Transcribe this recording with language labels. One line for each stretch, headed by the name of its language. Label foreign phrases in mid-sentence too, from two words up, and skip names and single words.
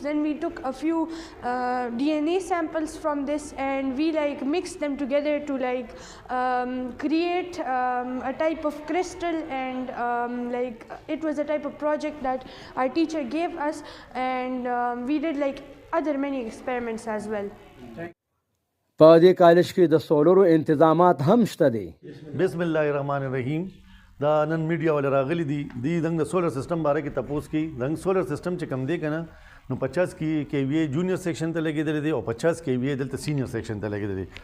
English: Then we took a few DNA samples from this, and we mixed them together to create a type of crystal, and it was a type of project that our teacher gave us, and we did other many experiments as well.
Pashto: په دې کالج کې د سولرو انتظامات هم شته دي.
Arabic: بسم الله الرحمن الرحیم.
Pashto: دا نن میډیا ول راغلي دي دنګ د
English: solar system
Pashto: باره کې تپوس کی دنګ
English: solar system
Pashto: چې کم دی کنه نو 50 کی وی
English: junior section
Pashto: ته لګیدل دي او 50 کی وی دلته
English: senior section
Pashto: ته لګیدل دي.